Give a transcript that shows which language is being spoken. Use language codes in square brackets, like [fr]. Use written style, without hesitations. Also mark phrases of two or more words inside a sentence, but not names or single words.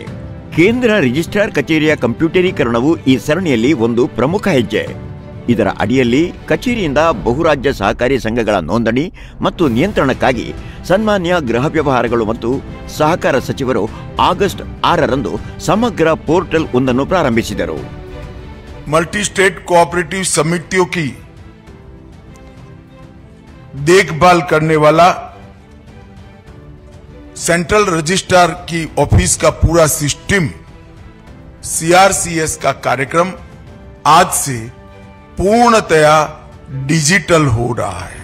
[kn] ಕೇಂದ್ರ ರಿಜಿಸ್ಟ್ರಾರ್ ಕಚೇರಿಯ ಕಂಪ್ಯೂಟರೀಕರಣವು ಈ ಸರಣಿಯಲ್ಲಿ ಒಂದು ಪ್ರಮುಖ ಹೆಜ್ಜೆ. ಇದರ ಅಡಿಯಲ್ಲಿ ಕಚೇರಿಯಿಂದ ಬಹುರಾಜ್ಯ ಸಹಕಾರಿ ಸಂಘಗಳ ನೋಂದಣಿ ಮತ್ತು ನಿಯಂತ್ರಣಕ್ಕಾಗಿ ಸನ್ಮಾನ್ಯ ಗೃಹ ವ್ಯವಹಾರಗಳು ಮತ್ತು ಸಹಕಾರ ಸಚಿವರು ಆಗಸ್ಟ್ 6ರಂದು ಸಮಗ್ರ ಪೋರ್ಟಲ್ ಒಂದನ್ನು ಪ್ರಾರಂಭಿಸಿದರು. [en] multi state cooperative [hi] समितियों की देखभाल करने वाला [en] central registrar [hi] की ऑफिस का पूरा सिस्टम CRCS का कार्यक्रम आज से पूर्णतया डिजिटल हो रहा है.